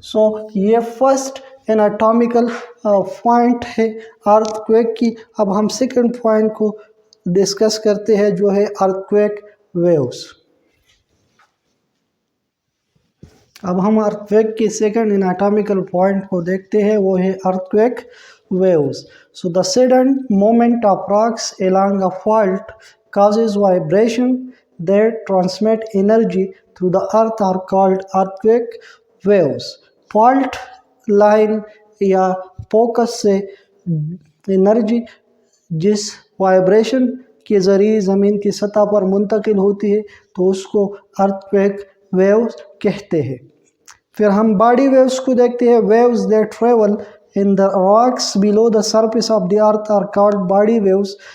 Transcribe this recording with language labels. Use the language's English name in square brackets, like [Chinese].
[Hindi] सो ये first anatomical point है earthquake की। अब हम सेकंड पॉइंट को डिस्कस करते हैं, जो है अर्थक्वेक वेव्स। अब हम अर्थक्वेक की सेकंड एनाटॉमिकल पॉइंट को देखते हैं, वो है earthquake waves। [English] So the sudden movement of rocks along a fault causes vibration that transmit energy through the earth are called earthquake waves। [Hindi] Fault line या focus से एनर्जी जिस vibration के ज़रिए ज़मीन की सतह पर मुंतकिल होती है, तो उसको अर्थक्वेक वेव्स कहते हैं। फिर हम बॉडी वेव्स को देखते हैं। [English] Waves that travel in the rocks below the surface of the earth are called body waves.